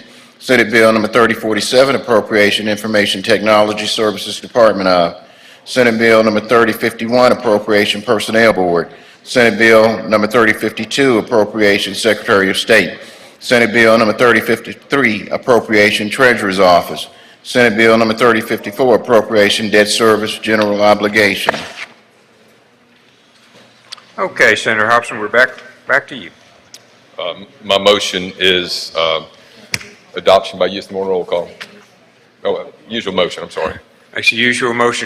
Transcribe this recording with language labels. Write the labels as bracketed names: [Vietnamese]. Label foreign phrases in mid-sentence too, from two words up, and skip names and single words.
[English] Senate Bill number 3047, Appropriation Information Technology Services Department of. Senate Bill number 3051, Appropriation Personnel Board. Senate Bill number 3052, Appropriation Secretary of State. Senate Bill number 3053, Appropriation Treasurer's Office. Senate Bill number 3054, Appropriation Debt Service General Obligation. Okay, Senator Hobson, we're back to you. My motion is adoption by use of the morning roll call. Oh, usual motion, I'm sorry. That's the usual motion.